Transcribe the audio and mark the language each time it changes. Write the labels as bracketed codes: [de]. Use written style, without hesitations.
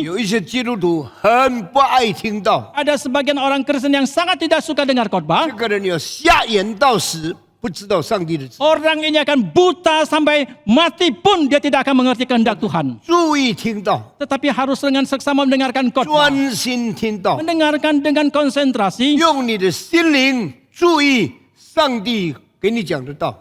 [zh] 有一些基督徒很不爱听到， [id] Ada sebagian orang Kristen yang sangat tidak suka dengar khotbah. [zh] 这个人要瞎眼到死，不知道上帝的旨意。 [id] Orang ini akan buta sampai mati pun dia tidak akan mengerti kehendak Tuhan. [zh] 注意听到， [id] Tetapi harus dengan seksama mendengarkan khotbah. [zh] 专心听到， [id] Mendengarkan dengan konsentrasi. [zh] 用你的心灵注意上帝给你讲的道，